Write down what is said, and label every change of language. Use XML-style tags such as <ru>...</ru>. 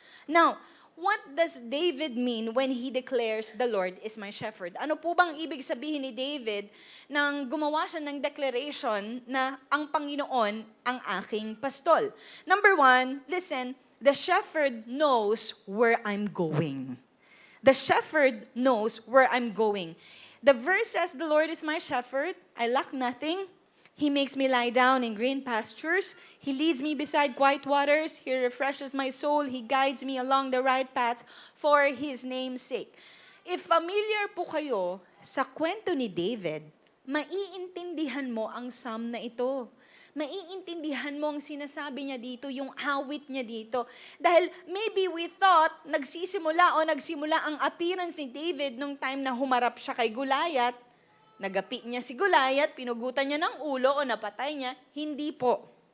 <en>Now, what does David mean when he declares, the Lord is my shepherd?</en> <tl>Ano po bang ibig sabihin ni David nang gumawa siya ng declaration na ang Panginoon ang aking pastol?</tl> <en>Number one, listen, the shepherd knows where I'm going. The shepherd knows where I'm going. The verse says, the Lord is my shepherd, I lack nothing. He makes me lie down in green pastures. He leads me beside quiet waters. He refreshes my soul. He guides me along the right path for His name's sake.</en> <tl>If familiar po kayo sa kwento ni David, maiintindihan mo ang psalm na ito. Maiintindihan mo ang sinasabi niya dito, yung awit niya dito. Dahil</tl> <en>maybe we thought,</en> <tl>nagsimula ang appearance ni David nung time na humarap siya kay Goliath, nagapi niya si Goliath, pinugutan niya ng ulo o napatay niya. Hindi po.</tl>